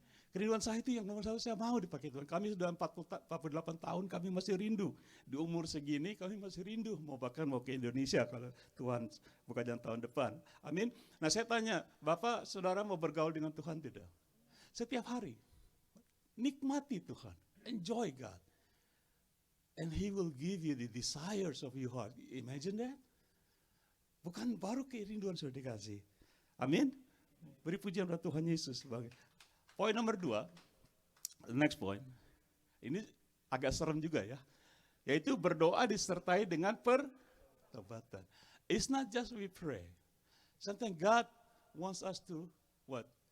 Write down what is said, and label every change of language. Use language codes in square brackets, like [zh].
[id] Kerinduan saya itu yang nomor satu, saya mau dipakai Tuhan. Kami sudah 48 tahun, kami masih rindu. Di umur segini kami masih rindu, bahkan mau ke Indonesia kalau Tuhan buka jalan tahun depan. Amin. Nah saya tanya, Bapak, saudara mau bergaul dengan Tuhan tidak? Setiap hari. Nikmati Tuhan, [en] enjoy God. And He will give you the desires of your heart. Imagine that. [id] Bukan baru kerinduan sudah dikasih. Amin. Beri pujian pada Tuhan Yesus. Poin nomor 2, [en] next point. [id] Ini agak serem juga ya. Yaitu berdoa disertai dengan pertobatan. [en] It's not just we pray. Sometimes God wants us to what?